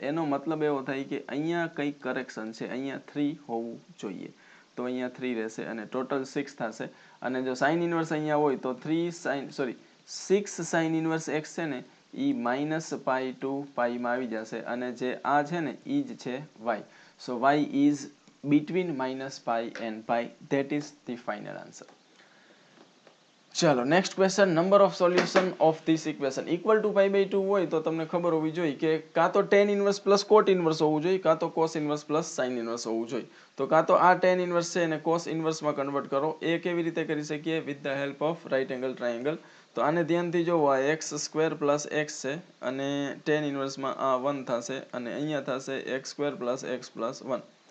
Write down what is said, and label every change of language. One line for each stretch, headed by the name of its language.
Gujarati: એનો મતલબ એવો થાય કે અહીંયા કંઈક કરેક્શન છે, અહીંયા 3 હોવું જોઈએ તો અહીંયા 3 રહેશે અને ટોટલ 6 થશે. અને જો સાઇન ઇનવર્સ અહીંયા હોય તો 6 સાઇન ઇનવર્સ x છે ને એ -π to π માં આવી જશે અને જે આ છે ને એ જ છે y.
English: So y is between -π and π. That is the final answer.
Gujarati: ચાલો next question. Number of solution of this equation equal to π/2 હોય તો તમને ખબર હોવી જોઈએ કે કાં તો tan ઇનવર્સ પ્લસ કોટ ઇનવર્સ હોવું જોઈએ કાં તો cos inverse plus sin inverse હોવું જોઈએ. તો કાં તો આ tan ઇનવર્સ છે એને cos ઇનવર્સમાં કન્વર્ટ કરો. એ કેવી રીતે કરી શકીએ? With the help of right angle triangle. તો આને ધ્યાનથી જોવો, આ x² પ્લસ x છે અને tan ઇનવર્સમાં આ 1 થશે અને અહીંયા થશે x² પ્લસ x પ્લસ 1.